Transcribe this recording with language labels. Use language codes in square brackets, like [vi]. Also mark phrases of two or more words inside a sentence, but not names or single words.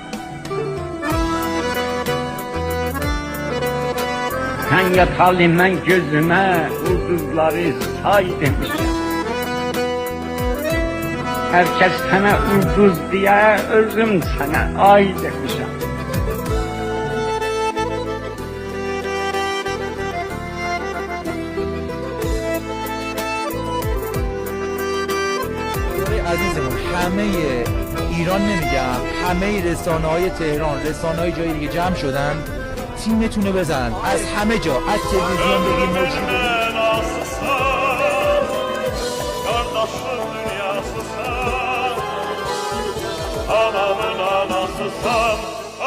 [az] Sən yatalı mən gözümə ulduzları say demişəm. Hər kəs sənə ulduz deyə, özüm sənə ay demişəm. [fa] عزیزمون همه ایران نمیگم، همه رسانه‌های تهران، رسانه‌های جای دیگه جمع شدن تیمتونو بزنن از همه جا، از تلویزیون بگیر، مجری بگیر. [az] Anamın anasısan